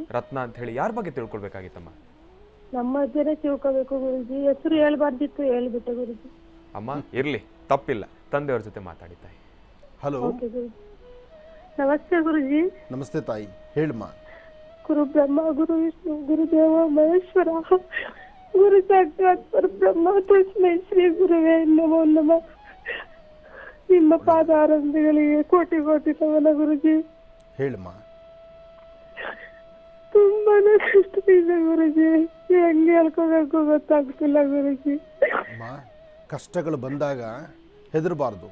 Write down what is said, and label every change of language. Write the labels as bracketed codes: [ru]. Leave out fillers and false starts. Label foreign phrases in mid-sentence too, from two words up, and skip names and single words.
[kn] ರತ್ನ ಅಂತ ಹೇಳಿ. ಯಾರ ಬಗ್ಗೆ ತಿಳ್ಕೊಳ್ಬೇಕಾಗಿತ್ತಮ್ಮ? ನಮ್ಮ ಅಜ್ಜನೇ ತಿಳ್ಕೋಬೇಕು ಗುರುಜಿ. ಹೆಸರು ಹೇಳ್ಬಾರ್ದಿತ್ತು, ಹೇಳ್ಬಿಟ್ಟೆ ಗುರುಜಿ. ಅಮ್ಮ ಇರ್ಲಿ, ತಪ್ಪಿಲ್ಲ, ತಂದೆಯವ್ರ ಜೊತೆ ಮಾತಾಡಿ ತಾಯಿ. ಹಲೋ, ನಮಸ್ತೆ ಗುರುಜಿ. ನಮಸ್ತೆ ತಾಯಿ, ಹೇಳಮ್ಮ. [sa] ಗುರು ಬ್ರಹ್ಮ, ಗುರು ವಿಷ್ಣು, ಗುರುದೇವ ಮಹೇಶ್ವರ, ಗುರು ಸಾಕ್ಷಾತ್ ಪರಬ್ರಹ್ಮ ತಸ್ಮೈ ಶ್ರೀ ಗುರುವೇ ನಮೋ ನಮಃ. [kn] ನಿಮ್ಮ ಪಾದಾರಂಭಗಳಿಗೆ ಕೋಟಿ ಕೋಟಿ ನಮನ ಗುರುಜಿ. ಹೇಳಮ್ಮ. ತುಂಬಾನೇ ಕಷ್ಟ ಇದೆ ಗುರುಜಿ, ಹೆಂಗೆ ಹೇಳ್ಕೋಬೇಕು ಗೊತ್ತಾಗ್ತಿಲ್ಲ ಗುರುಜಿ. ಅಮ್ಮ, ಕಷ್ಟಗಳು ಬಂದಾಗ ಹೆದರಬಾರ್ದು.